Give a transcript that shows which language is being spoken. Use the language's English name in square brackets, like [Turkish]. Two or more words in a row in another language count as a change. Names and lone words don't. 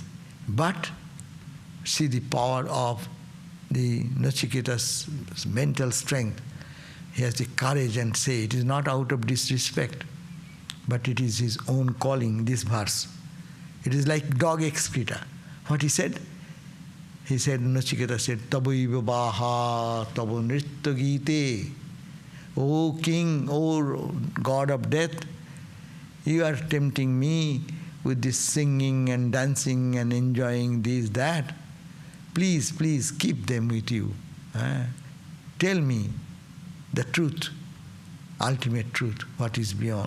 [English] But see the power of the Nachiketa's mental strength. He has the courage and say, it is not out of disrespect, but it is his own calling, this verse. It is like dog excreta. What he said? He said, Nachiketa said, [Sanskrit] तवैव वाहास्तव नृत्यगीते. [English] O king, O god of death, you are tempting me with this singing and dancing and enjoying this, that. Please, please keep them with you. Tell me the truth, ultimate truth, what is beyond.